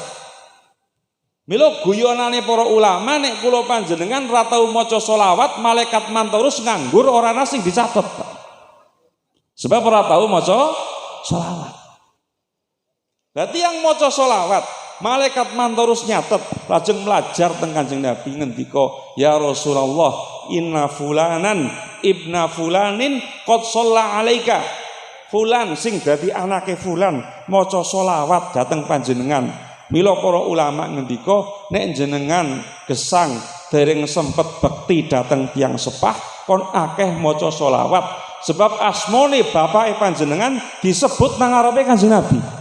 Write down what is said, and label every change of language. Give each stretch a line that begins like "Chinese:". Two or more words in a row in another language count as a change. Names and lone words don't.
Javanese: Mila guyonane para ulama nek kula panjenengan ra tau maca sholawat, malaikat Mantorus nganggur ora ana sing dicatet. Sebab ora tahu maca sholawat. Berarti yang maca sholawat, malaikat Mantorus nyatet, lajeng melajar teng Kanjeng Nabi ngendika,
Arabic: يا رسول الله، إن فلانا ابن فلان قد صلى عليك.
Javanese: Fulan sing dadi anake fulan maca sholawat dhateng panjenengan. Mila para ulama ngendika, nek jenengan gesang dereng sempet bekti dhateng tiyang sepah, kon akeh maca sholawat. Sebab asmone bapake panjenengan disebut nang ngarepe Kanjeng Nabi.